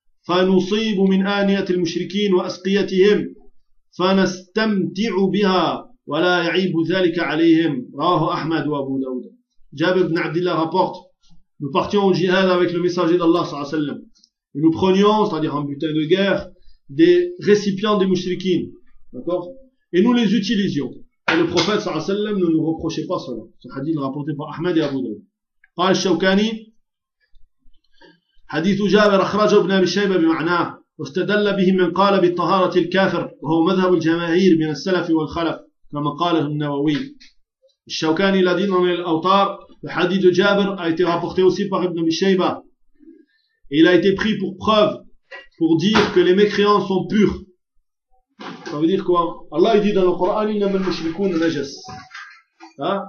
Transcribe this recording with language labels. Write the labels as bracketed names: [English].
[Arabic] فنصيب من آنية المشركين وأسقيتهم فنستمتع بها ولا يعيب ذلك عليهم رواه أحمد وأبو داود. [French] جابر بن عبد الله rapporte: nous partions au jihad avec le messager d'Allah sallallahu alayhi wa sallam. Nous prenions, c'est-à-dire un butin de guerre, des récipients des mushrikines, d'accord, et nous les utilisions. Et le prophète sallallahu alayhi wa sallam ne nous reprochait pas cela. Ce hadith rapporté par Ahmed et Abu Daoud. [Arabic] قال الشوكاني حديث جابر أخرجه ابن أبي شيبة بمعناه واستدل به من قال بالطهارة الكافر وهو مذهب الجماهير من السلف والخلف كما قاله النووي. الشوكاني لدينا من الأوطار حديث جابر [French] a été rapporté aussi par ابن أبي شيبة. Il a été pris pour preuve pour dire que les mécréants sont purs. Ça veut dire quoi? Allah il dit dans le Coran, [Arabic] innamal mushrikuna najas. [French] Hein?